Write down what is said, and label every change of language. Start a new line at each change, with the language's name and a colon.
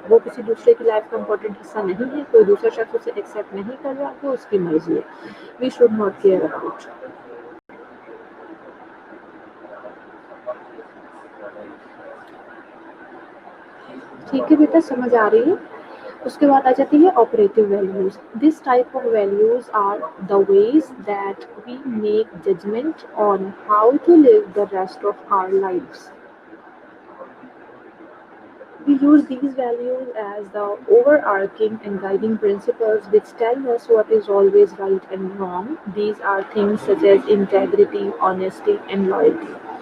Urdu: وہ کسی دوسرے کی لائف کا امپورٹنٹ حصہ نہیں ہے. کوئی دوسرا شخص اسے ایکسیپٹ نہیں کر رہا تو اس کی مرضی ہے.
English: We should not care about.
Urdu: ٹھیک ہے بیٹا، سمجھ آ رہی ہے. اس کے بعد آ جاتی ہے operative values.
English: This type of values are the ways that we make judgment on how to live the rest of our lives. We use these values as the overarching and guiding principles which tell us what is always right and wrong. These are things such as integrity, honesty and loyalty.